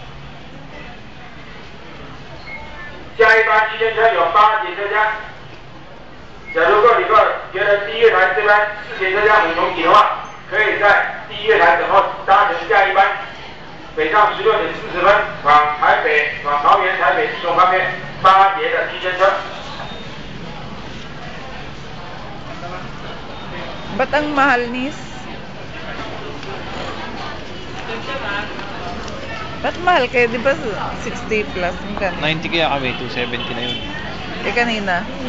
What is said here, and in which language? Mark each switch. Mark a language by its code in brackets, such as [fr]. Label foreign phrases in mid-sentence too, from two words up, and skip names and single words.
[zh] 下一班区间车有8节车厢。假如各旅客觉得第一月台这班4节车厢很拥挤的话，可以在第一月台等候搭乘下一班北上16点40分往桃园、台北、基隆方面8节的区间车。 [tl] Ba't ang mahal, Nis? Ba't mahal kayo? Di ba 60 plus? 90 kaya kami, 270 na yun. Eh kanina?